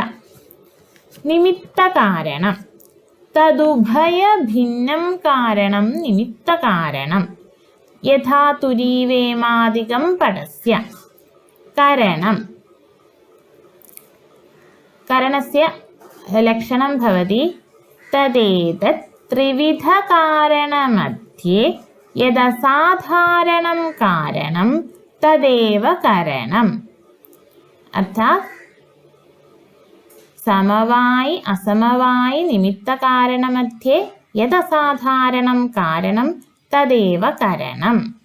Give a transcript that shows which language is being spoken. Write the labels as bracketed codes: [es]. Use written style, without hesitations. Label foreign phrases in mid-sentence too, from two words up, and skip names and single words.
[sa] നിമിത്തകാരണം തദുഭയ ഭിന്നം കാരണം നിമിത്തകാരണം. യഥാ തുരീവേമാദികം പടസ്യ. കരണം കരണസ്യ ലക്ഷണം ഭവതി തദേതത് त्रिविधकारणमध्ये यदसाधारणं कारणं तदेव करणम्. अर्थात समवायि असमवायि निमित्तकारणमध्ये यदसाधारणं कारणं तदेव करणम्.